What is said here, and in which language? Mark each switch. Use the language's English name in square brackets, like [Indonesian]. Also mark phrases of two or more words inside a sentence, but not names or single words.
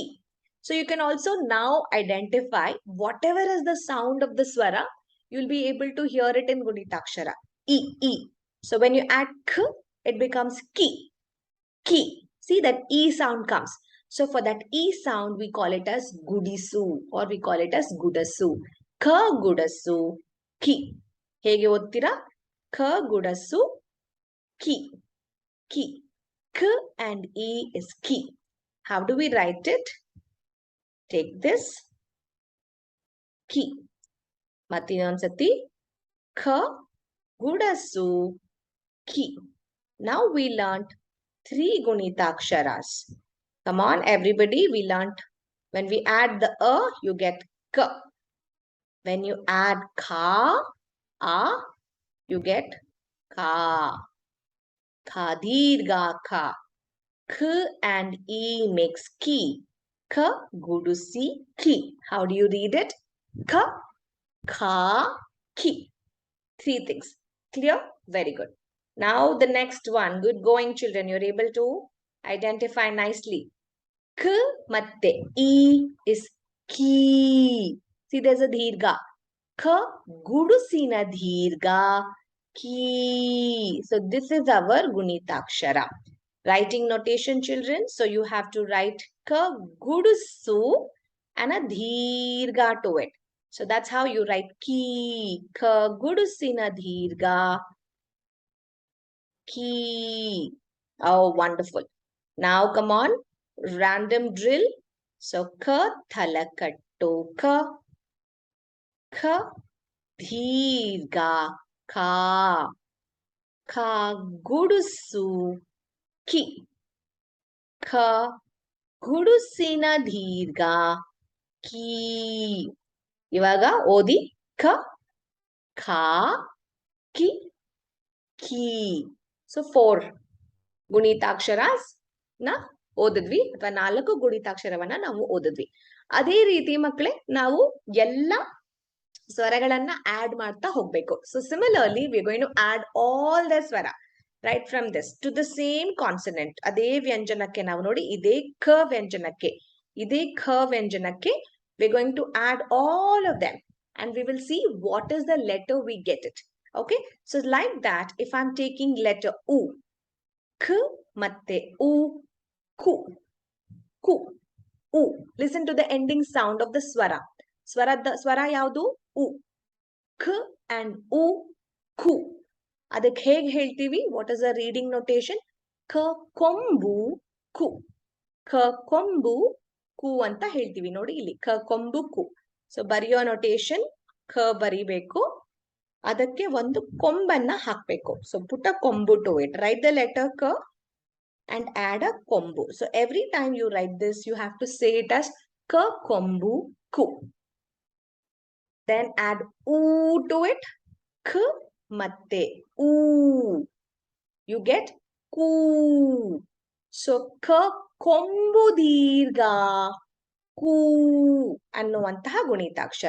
[English] So you can also now identify whatever is the sound of the swara, you'll be able to hear it in Gunithakshara. E, E. So when you add K, it becomes ki. Ki. See that E sound comes. So for that E sound, we call it as gudisu or we call it as gudasu. [Kannada] ಕ ಗುಡಿಸು ಕಿ. ಹೇಗೆ ಓದ್ತೀರಾ? ಕ ಗುಡಿಸು ಕಿ. ಕಿ. [English] K and E is ki. How do we write it? Take this. Ki. [Kannada] ಮತಿನೊನ್ಸತಿ. ಕ ಗುಡಿಸು ಕಿ. [English] Now we learned 3 Gunithaksaras. Come on, everybody. We learned when we add the A, you get K. When you add Ka, A, you get Ka. [Kannada] ಕ, ದೀರ್ಘ, ಕಾ. [English] K and E makes Ki. [Kannada] ಕ, ಗುಡಿಸಿ, ಕಿ. [English] How do you read it? Ka, Ka, Ki. 3 things. Clear? Very good. Now the next one. Good going, children. You're able to identify nicely. K matte E is ki. See, there's a dheerga. [Kannada] ಕ ಗುಡಿಸಿನ ದೀರ್ಘ ಕೀ. [English] So this is our Gunithakshara. Writing notation, children. So you have to write K gudusu and a dheerga to it. So that's how you write ki. [Kannada] ಕ ಗುಡಿಸಿನ ದೀರ್ಘ ಕೀ. [English] Oh, wonderful. Now come on. Random drill. [Kannada] ಸೊ ಕ ತಲೆಕಟ್ಟು ಕ. ಕ ದೀರ್ಘ ಕಾ. ಕ ಗುಡಿಸು ಕಿ. ಕ ಗುಡಿಸಿನ ದೀರ್ಘ ಕೀ. ಇವಾಗ ಓದಿ ಕ ಖಾ ಕಿ ಕಿ. ಸೊ 4 ಗುಣಿತಾಕ್ಷರಾಸ್ ನ ಓದಿದ್ವಿ ಅಥವಾ 4 ಗುಣಿತಾಕ್ಷರವನ್ನ ನಾವು ಓದಿದ್ವಿ. ಅದೇ ರೀತಿ ಮಕ್ಕಳೇ ನಾವು ಎಲ್ಲ ಸ್ವರಗಳನ್ನ ಆಡ್ ಮಾಡ್ತಾ ಹೋಗ್ಬೇಕು. [English] So similarly we going to add all the swara right from this to the same consonant. [Kannada] ಅದೇ ವ್ಯಂಜನಕ್ಕೆ ನಾವು ನೋಡಿ ಇದೇ ಕ ವ್ಯಂಜನಕ್ಕೆ [English] we're going to add all of them and we will see what is the letter we get it. Okay, so like that, if I'm taking letter U, K matte U, [Kannada] ಕು, ಕು, U. [English] Listen to the ending sound of the swara. [Kannada] ಸ್ವರ ಯಾವುದು? [English] U. K and U, [Kannada] Ku. ಅದಕ್ ಹೇಗೆ ಹೇಳ್ತೀವಿ? [English] What is the reading notation? [Kannada] ಕ ಕೊಂಬು ಕು. ಕ ಕೊಂಬು ಕು ಅಂತ ಹೇಳ್ತೀವಿ ನೋಡಿ ಇಲ್ಲಿ ಕ ಕೊಂಬು ಕು. ಸೊ ಬರೆಯೋ ನೊಟೇಶನ್ ಕ ಬರಿಬೇಕು, ಅದಕ್ಕೆ ಒಂದು ಕೊಂಬನ್ನ ಹಾಕ್ಬೇಕು. [English] So put a kombu to it. Write the letter ka and add a kombu. So every time you write this you have to say it as [Kannada] ಕ ಕೊಂಬು ಕು. [English] Then add oo to it. [Kannada] ಖ ಮತ್ತೆ ಊ. [English] you get [Kannada] ಕೂ. ಸೊ ಕ ಕೊಂಬು ದೀರ್ಘ ಕೂ ಅನ್ನುವಂತಹ ಗುಣಿತಾಕ್ಷರ.